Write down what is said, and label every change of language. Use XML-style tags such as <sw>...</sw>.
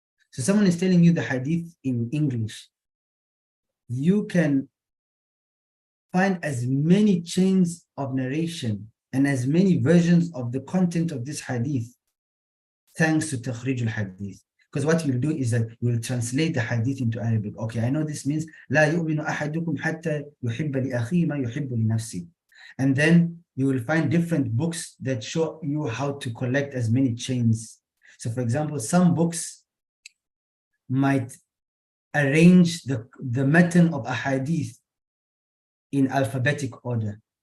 <en>So someone is telling you the hadith in English. You can find as many chains of narration and as many versions of the content of this hadith thanks to takhrij al-hadith. Because what you'll do is that you'll translate the hadith into Arabic. Okay, I know this means</en> <ar>لا يؤمن أحدكم حتى يحب لأخيه ما يحب لنفسه.</ar> <en>And then you will find different books that show you how to collect as many chains. So for example, some books might arrange the matan of a hadith in alphabetic order.</en>